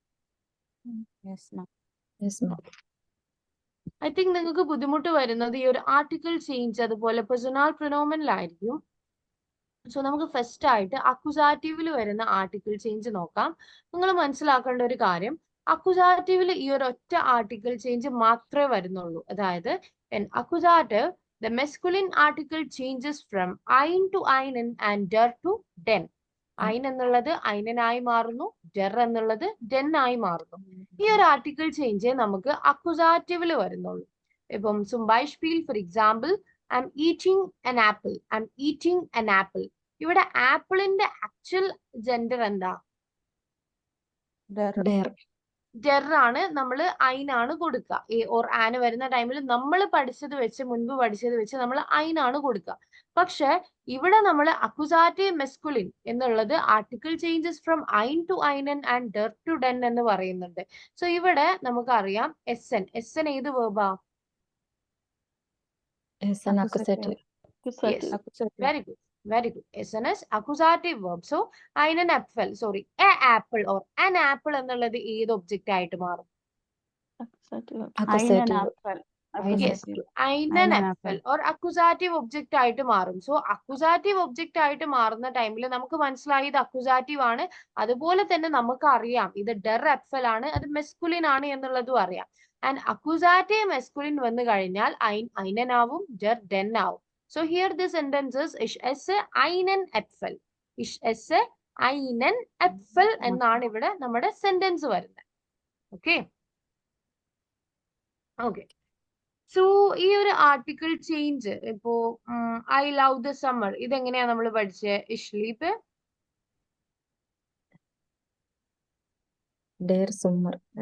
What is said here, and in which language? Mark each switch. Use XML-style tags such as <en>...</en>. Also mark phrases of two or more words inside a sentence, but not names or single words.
<en>I think</en> <ml>നിങ്ങൾക്ക് ബുദ്ധിമുട്ട് വരുന്നത് ഈ ഒരു</ml> <en>article change</en> <ml>അതുപോലെ പേഴ്സണൽ പ്രൊനോമനിലായിരിക്കും. സോ നമുക്ക് ഫസ്റ്റ് ആയിട്ട് അക്യൂസാറ്റീവിൽ വരുന്ന</ml> <en>article change</en> <ml>നോക്കാം. നിങ്ങൾ മനസ്സിലാക്കേണ്ട ഒരു കാര്യം, അക്യൂസാറ്റീവിൽ ഈ ഒരു ഒറ്റ</ml> <en>article change</en> <ml>മാത്രമേ വരുന്നുള്ളൂ.</ml> <en>അതായത് അക്യൂസാറ്റീവ് the masculine article changes from ein to einen and der to den.</en> <ml>ein എന്നുള്ളത് ഐനനായി മാറുന്നു, der എന്നുള്ളത് den ആയി മാറുന്നു. ഈ ഒരു</ml> <en>article change</en> <ml>നമുക്ക് അക്യൂസാറ്റീവിൽ വരുന്നുള്ളൂ.</ml> <en>ഇപ്പം</en> <de>zum Beispiel</de> <en>for example I'm eating an apple. I'm eating an apple.</en> <ml>ഇവിടെ ആപ്പിളിന്റെ</ml> <en>actual gender</en> <ml>എന്താ? ഡെർ ആണ്. നമ്മൾ ഐനാണ് കൊടുക്കുക.</ml> <en>a or an</en> <ml>വരുന്ന ടൈമിൽ നമ്മൾ പഠിച്ചത് വെച്ച്, മുൻപ് പഠിച്ചത് വെച്ച് നമ്മൾ ഐനാണ് കൊടുക്കുക. പക്ഷെ ഇവിടെ നമ്മൾ</ml> <en>accusative masculine</en> <ml>എന്നുള്ളത്</ml> <en>article changes from ein to einen and der to den</en> <ml>എന്ന് പറയുന്നുണ്ട്. സോ ഇവിടെ നമുക്കറിയാം എസ് എൻ ഏത് വേർബാ?</ml> <en>Very good. Very good. SN is accusative verb. So,</en> <de>einen Apfel,</de> <en>sorry, a apple or an apple</en> <ml>എന്നുള്ളത് ഏത് ഒബ്ജക്റ്റ് ആയിട്ട് മാറും?</ml> <en>Yes,</en> <de>einen Apfel</de> <en>or accusative</en> <ml>ഒബ്ജക്റ്റ് ആയിട്ട് മാറും. സോ accusative ഒബ്ജക്റ്റ് ആയിട്ട് മാറുന്ന ടൈമിൽ നമുക്ക് മനസ്സിലായി ഇത് accusative ആണ്. അതുപോലെ തന്നെ നമുക്ക് അറിയാം ഇത്</ml> <de>der Apfel</de> <ml>ആണ്, അത് മെസ്കുലിൻ ആണ് എന്നുള്ളതും അറിയാം. ആൻഡ്</ml> <en>accusative masculine</en> <ml>വന്നു കഴിഞ്ഞാൽ ഐനൻ ആവും,</ml> <de>der den</de> <ml>ആവും.</ml> <en>So here the sentence is</en> <de>ich esse einen Apfel. Ich esse einen Apfel</de> <ml>എന്നാണ് ഇവിടെ നമ്മുടെ സെന്റൻസ് വരുന്നത്.</ml> <en>okay okay so</en> <ml>ഈ ഒരു</ml> <en>article change</en> <ml>ഇപ്പോ</ml> <en>I love the summer</en> <ml>ഇതെങ്ങനെയാ നമ്മൾ പഠിച്ചത്?</ml> <de>ich liebe Der Sommer.</de>